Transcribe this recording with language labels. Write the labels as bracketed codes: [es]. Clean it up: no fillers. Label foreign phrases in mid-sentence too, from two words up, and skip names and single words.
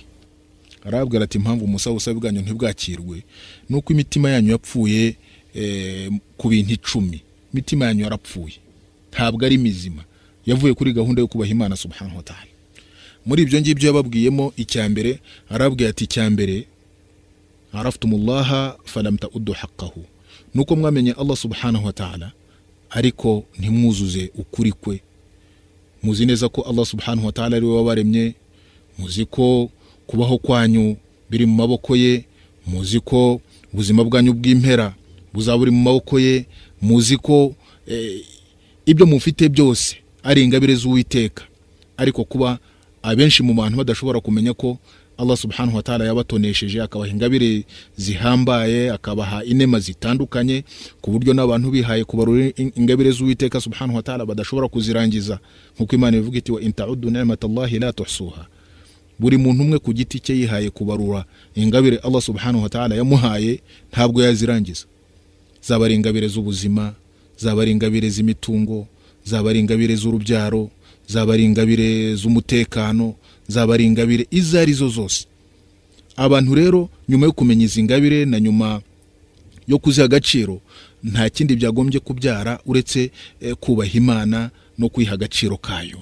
[rw] Arabwira ati impamvu ubusabe bwanyu ntibwakirwe nuko imitima yanyu yapfuye ku bintu 10. Imitima yanyu yarapfuye, ntabwo ari mizima, yavuye kuri gahunda yo kubaha Imana [ar] سبحانه وتعالى. [rw] Muri ibyo ngibyo yababwiyemo icyambere, arabwira ati icyambere [ar] عرفتم الله فلم تؤدوا حقه, [rw] nuko mwamenye Allah [ar] سبحانه وتعالى [rw] ariko ntimwuzuze ukuri kwe. Muzi neza ko Allah [ar] سبحانه وتعالى [rw] ari we wabaremye, muzi ko kubaho kwanyu biri mu maboko ye, muzi ko ubuzima bwanyu bw'impera buzaburi mu maboko ye, muzi ko ibyo mufite byose ari ingabire z'Uwiteka. Ariko kuba abenshi mu bantu badashobora kumenya ko Allah [ar] سبحانه وتعالى [rw] yabatonesheje, akabaha ingabire zihambaye, akabaha inema zitandukanye, ku buryo n'abantu bihaye kubarura ingabire z'Uwiteka [ar] سبحانه وتعالى [rw] badashobora kuzirangiza, nkuko Imana ivuga iti [ar] وإن تعدوا نعمة الله لا تحصوها. [rw] Buri muntu umwe ku giti cye yihaye kubarura ingabire Allah [ar] سبحانه وتعالى [rw] yamuhaye, ntabwo yazirangiza. Zaba ari ingabire z'ubuzima, zaba ari ingabire z'imitungo, zaba ari ingabire z'urubyaro, zaba ari ingabire z'umutekano, zaba ari ingabire izo arizo zose. Abantu rero nyuma yo kumenya izi ngabire na nyuma yo kuziha agaciro, nta kindi byagombye kubyara uretse kubaha Imana no kwiha agaciro kayo.